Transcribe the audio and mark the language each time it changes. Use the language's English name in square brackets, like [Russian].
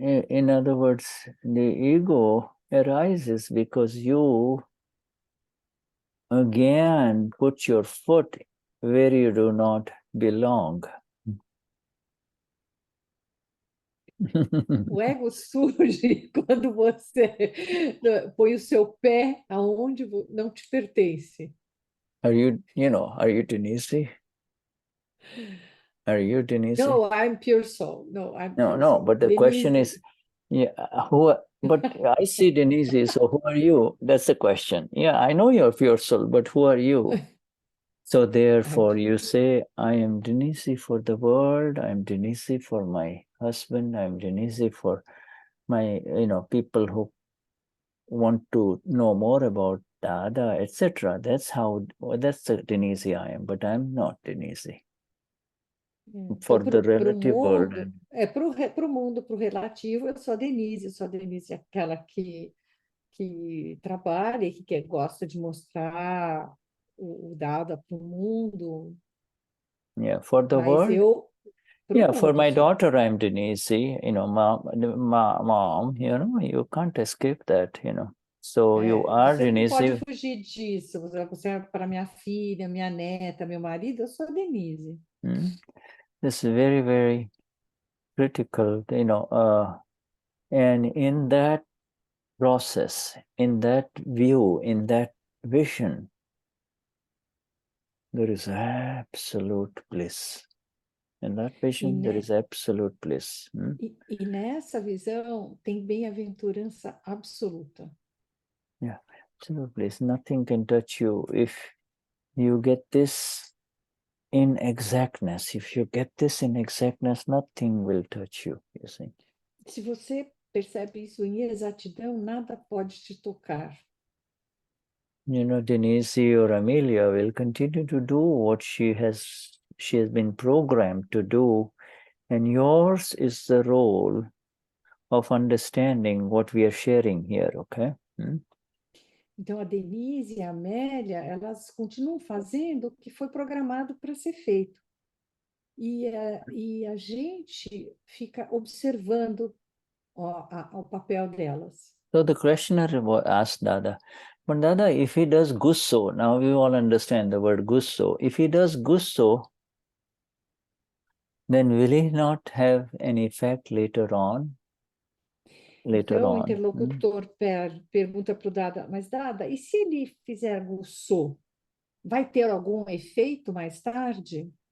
[English] In other words, the ego arises because you again put your foot where you do not belong. [Portuguese] O ego surge quando você põe o seu pé aonde não te pertence. [English] Are you Denize? Are you Denize? No, I'm pure soul. No, I'm pure No, soul. but the Denize. question is, but I see Denize, so who are you? That's the question. Yeah, I know you're pure soul, but who are you? So therefore you say, I am Denize for the world, I'm Denize for my husband, I'm Denize for my, people who want to know more about Dada, etc. That's the Denize I am, but I'm not Denize. For the relative world. [Portuguese] Para o mundo, para o relativo, eu sou a Denize, aquela que trabalha, que gosta de mostrar o Dada para o mundo. [English] Yeah, for the world. For my daughter, I'm Denize, mom, you can't escape that, So you are Denize. [Portuguese] Você não pode fugir disso. Você é para minha filha, minha neta, meu marido, eu sou a Denize. [English] This is very, very critical, and in that process, in that view, in that vision, there is absolute bliss. In that vision, there is absolute bliss. [Portuguese] E nessa visão tem bem-aventurança absoluta. [English] Yeah, absolute bliss. Nothing can touch you if you get this in exactness. If you get this in exactness, nothing will touch you, you see. Se você percebe isso em exatidão, nada pode te tocar. Denize or Amelia will continue to do what she has been programmed to do, and yours is the role of understanding what we are sharing here, okay? [Portuguese] Então, a Denize e a Amélia, elas continuam fazendo o que foi programado para ser feito. E a gente fica observando o papel delas. [English] So the questioner asked Dada, but Dada, if he does gusso, now we all understand the word gusso, if he does gusso, then will he not have an effect later on? [Portuguese] Então, o interlocutor pergunta para o Dada, mas Dada, e se ele fizer gusso, vai ter algum efeito mais tarde?